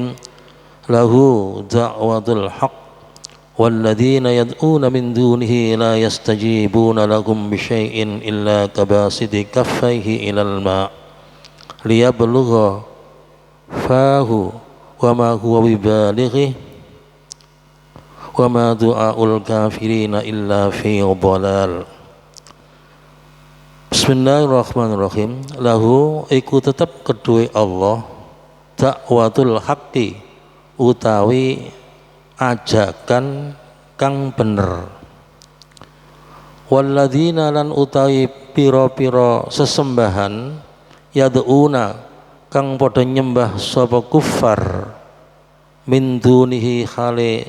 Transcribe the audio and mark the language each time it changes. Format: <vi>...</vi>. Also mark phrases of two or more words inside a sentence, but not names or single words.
<ar>له دعوة الحق والذين يدعون من دونه لا يستجيبون لهم بشيء إلا كباسط كفيه إلى الماء ليبلغ فاه وما هو ببالغه وما دعاء الكافرين إلا في ضلال Bismillahirrahmanirrahim.</ar> <jv>Lahu iku tetep kedue Allah</jv> <ar>دعوة الحق</ar> <jv>utawi ajakan kang bener. Walladzina lan utawi pira-pira sesembahan yad'una kang padha nyembah sapa kufar</jv> <ar>من دونه</ar> <jv>khale</jv>